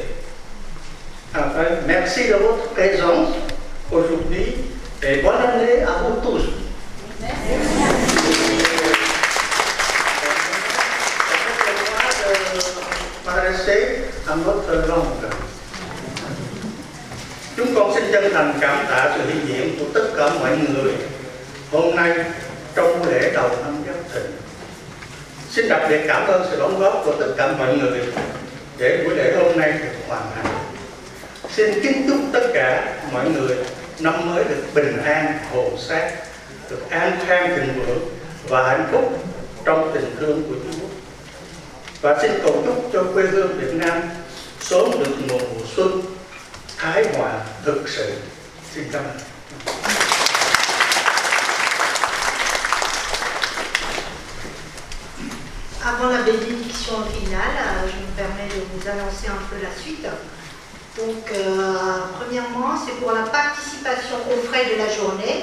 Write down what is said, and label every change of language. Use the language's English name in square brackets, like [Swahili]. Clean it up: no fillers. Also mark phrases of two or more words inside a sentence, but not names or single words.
[French] Enfin, merci de votre présence aujourd'hui et bonne année à vous tous. M'adresser à notre langue. [Vietnamese] Chúng con xin chân thành cảm tạ sự hiện diện của tất cả mọi người hôm nay trong lễ đầu năm Giáp Thìn. Xin đặc biệt cảm ơn sự đóng góp của tất cả mọi người để buổi lễ hôm nay được hoàn thành. Xin kính chúc tất cả mọi người năm mới được bình an, hộ sát, được an khang thịnh vượng và hạnh phúc trong tình thương của Chúa. Và xin cầu chúc cho quê hương Việt Nam sớm được mùa xuân thái hòa thực sự. Xin cảm ơn. [French] Avant la bénédiction finale, je me permets de vous annoncer un peu la suite. Donc, premièrement, c'est pour la participation aux frais de la journée.